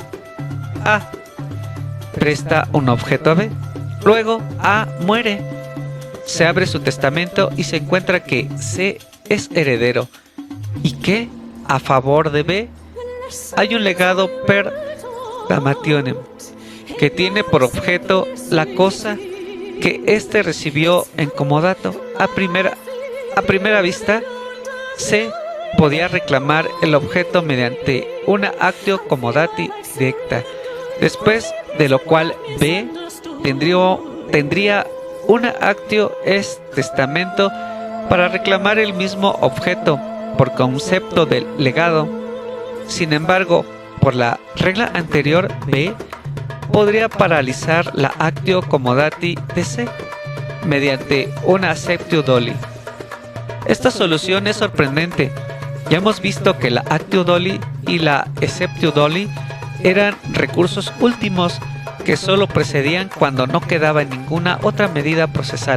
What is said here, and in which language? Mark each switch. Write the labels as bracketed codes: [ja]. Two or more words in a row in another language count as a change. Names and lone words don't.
[es] A presta un objeto a B, luego A muere, se abre su testamento y se encuentra que C es heredero y que a favor de B hay un legado [la] per damationem [es] que tiene por objeto la cosa que éste recibió en comodato. A primera vista, C podía reclamar el objeto mediante una [la] actio comodati [es] directa, después de lo cual B tendría una [la] actio est testamento [es] para reclamar el mismo objeto por concepto del legado. Sin embargo, por la regla anterior B, podría paralizar la [la] actio commodati [es] de C mediante una [la] acceptio doli. [es] Esta solución es sorprendente. Ya hemos visto que la [la] actio doli [es] y la [la] acceptio doli [es] eran recursos últimos que solo precedían cuando no quedaba ninguna otra medida procesal.